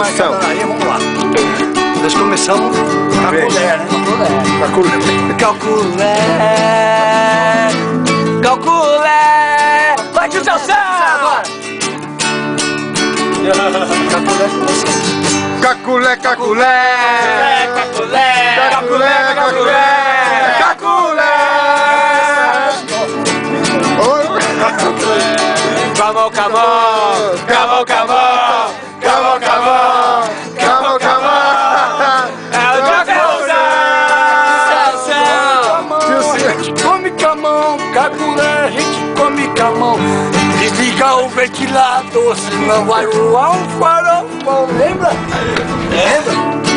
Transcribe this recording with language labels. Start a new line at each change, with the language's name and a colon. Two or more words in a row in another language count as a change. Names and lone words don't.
Portuguese: Celso. marcado aí, vamos lá. Nós começamos Caculé, né? Caculé, Caculé. Vai, tio Celso! Agora! Caculé com vocês. Caculé, caculé! Caculé, Caculé, caculé! Caculé! Camão, camão, camão, camão, camão, camão. Camão, camão! É o tio Celso! A gente come camão, Caculé, a gente come camão. Desliga o ventilador, senão vai voar um farofão, lembra? Lembra?